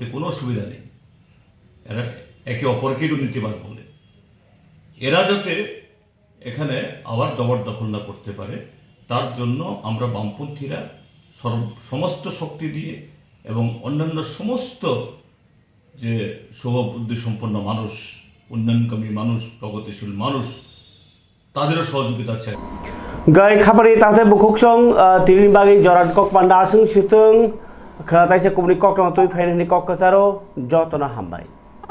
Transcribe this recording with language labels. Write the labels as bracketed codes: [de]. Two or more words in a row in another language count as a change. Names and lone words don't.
[bn] কোনো অসুবিধা নেই, এরা একে অপরকে দুর্নীতিবাজ বলে, এরা যাতে এখানে আবার জবরদখল না করতে পারে, তার জন্য আমরা বামপন্থীরা সমস্ত শক্তি দিয়ে এবং অন্যান্য সমস্ত যে শুভবুদ্ধি সম্পন্ন মানুষ, উন্নয়নকামী মানুষ, প্রগতিশীল মানুষ, তাদেরও সহযোগিতা চাই। [trp] Gai khabari tahte bukuk song tirin bagi joran kok panda asung situng khatai se kumni kok no tui phain ni kok kasaro jotona hambai.